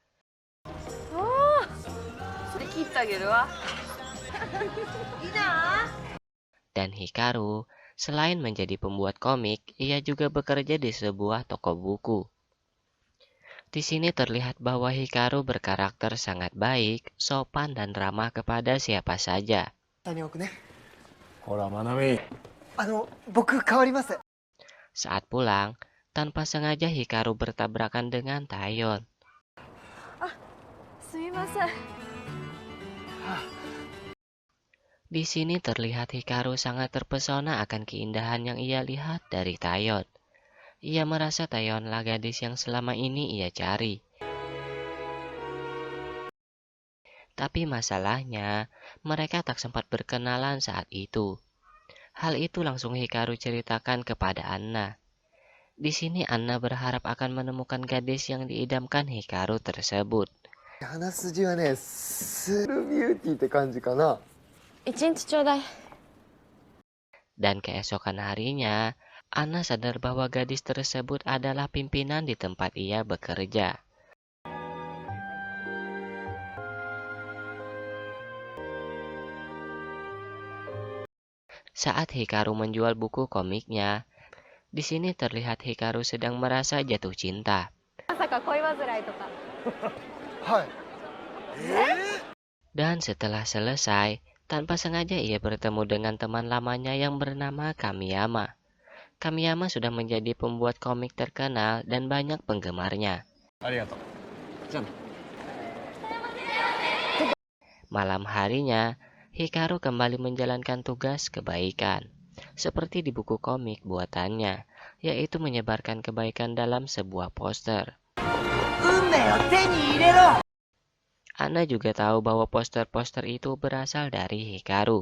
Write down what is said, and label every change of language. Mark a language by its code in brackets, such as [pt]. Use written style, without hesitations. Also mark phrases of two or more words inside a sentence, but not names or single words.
[id] Dan Hikaru, selain menjadi pembuat komik, ia juga bekerja di sebuah toko buku. Di sini terlihat bahwa Hikaru berkarakter sangat baik, sopan dan ramah kepada siapa saja. [ja] ほら、まなみ。僕変わります。 [id] Saat pulang, tanpa sengaja Hikaru bertabrakan dengan Taeyeon. Di sini terlihat Hikaru sangat terpesona akan keindahan yang ia lihat dari Taeyeon. Ia merasa Taeyeonlah gadis yang selama ini ia cari. Tapi masalahnya, mereka tak sempat berkenalan saat itu. Hal itu langsung Hikaru ceritakan kepada Anna. Di sini Anna berharap akan menemukan gadis yang diidamkan Hikaru tersebut. [ja] 鼻筋はね、スルビューティーって感じかな。 [id] Dan keesokan harinya, Anna sadar bahwa gadis tersebut adalah pimpinan di tempat ia bekerja. Saat Hikaru menjual buku komiknya, di sini terlihat Hikaru sedang merasa jatuh cinta. [ja] はい。 [id] Dan setelah selesai, tanpa sengaja ia bertemu dengan teman lamanya yang bernama Kamiyama. Kamiyama sudah menjadi pembuat komik terkenal dan banyak penggemarnya. [ja] ありがとう。じゃあね。 [id] Malam harinya, Hikaru kembali menjalankan tugas kebaikan, seperti di buku komik buatannya, yaitu menyebarkan kebaikan dalam sebuah poster. Anna juga tahu bahwa poster-poster itu berasal dari Hikaru.